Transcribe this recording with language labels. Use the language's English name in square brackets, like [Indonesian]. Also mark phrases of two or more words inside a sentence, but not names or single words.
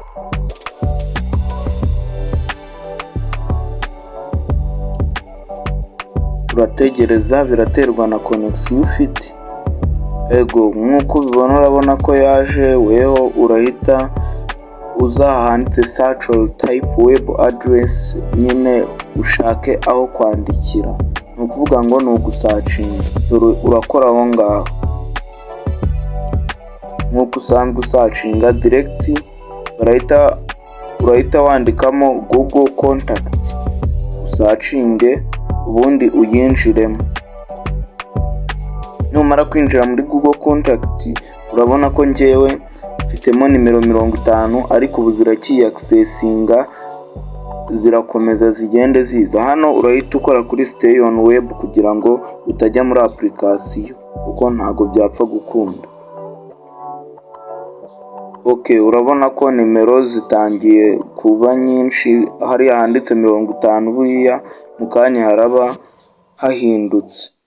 [Kinyarwanda] Urategereza, biraterwa na connection ufite. Ego nk'uko ubibona, urabona ko yaje. Weho urahita uza ahanditse [English] search or type web address, [Kinyarwanda] nyine ushake aho kwandikira. Ni ukuvuga ngo ni ugusacinga. Urakora aho ngaho nk'uko usanzwe usacinga direct. urahita wandikamo Google contact, usacinge ubundi uyinjiremo. Numara kwinjira muri Google contact, urabona ko njyewe mfitemo nimero 50 ariko ubu zirakiyakisesinga, zirakomeza zigende ziza. Hano urahita ukora kuri [English] stay on web [Kinyarwanda] kugira ngo utajya muri application kuko ntago byapfa gukunda. Urabona ko nimero zitangiye kuba nyinshi. Hari handitse 50 buriya mu kanya haraba hahindutse.